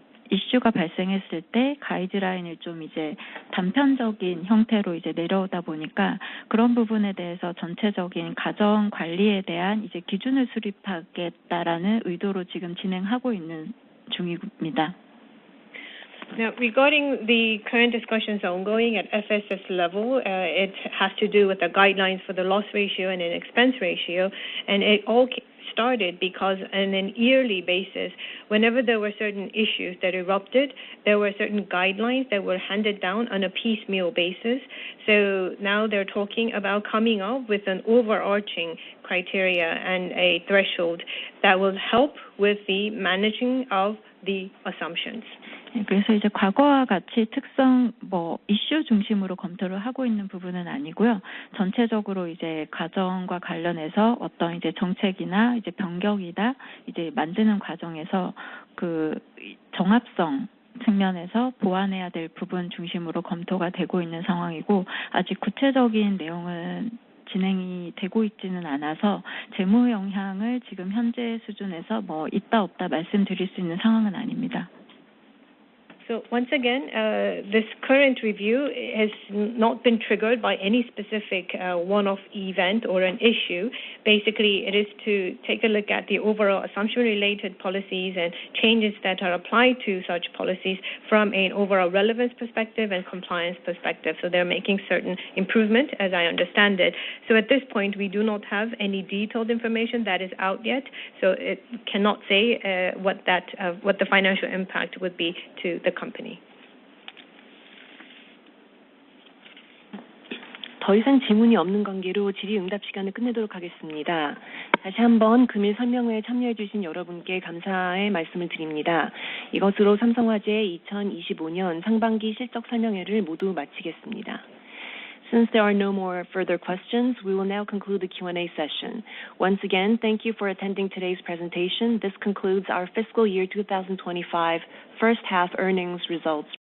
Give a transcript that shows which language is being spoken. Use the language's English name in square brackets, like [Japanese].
[Korean] 이슈가 발생했을 때 가이드라인을 좀 이제 단편적인 형태로 이제 내려오다 보니까 그런 부분에 대해서 전체적인 가정 관리에 대한 이제 기준을 수립하겠다라는 의도로 지금 진행하고 있는 중입니다. [English] Now, regarding the current discussions ongoing at FSS level, it has to do with the guidelines for the loss ratio and an expense ratio, and it all started because on an yearly basis, whenever there were certain issues that erupted, there were certain guidelines that were handed down on a piecemeal basis. So now they're talking about coming up with an overarching criteria and a threshold that will help with the managing of the assumptions. [Korean] 그래서 이제 과거와 같이 특성 이슈 중심으로 검토를 하고 있는 부분은 아니고요. 전체적으로 이제 가정과 관련해서 어떤 이제 정책이나 이제 변경이나 이제 만드는 과정에서 정합성 측면에서 보완해야 될 부분 중심으로 검토가 되고 있는 상황이고, 아직 구체적인 내용은 진행이 되고 있지는 않아서 재무 영향을 지금 현재 수준에서 있다 없다 말씀드릴 수 있는 상황은 아닙니다. [English] So once again, this current review has not been triggered by any specific one-off event or an issue. Basically, it is to take a look at the overall assumption-related policies and changes that are applied to such policies from an overall relevance perspective and compliance perspective. So they're making certain improvement, as I understand it. So at this point, we do not have any detailed information that is out yet. So it cannot say what the financial impact would be to the company. [Korean] 더 이상 질문이 없는 관계로 질의응답 시간을 끝내도록 하겠습니다. 다시 한번 금일 설명회에 참여해 주신 여러분께 감사의 말씀을 드립니다. 이것으로 삼성화재 2025년 상반기 실적 설명회를 모두 마치겠습니다. [English] Since there are no more further questions, we will now conclude the Q&A session. Once again, thank you for attending today's presentation. This concludes our fiscal year 2025 first half earnings results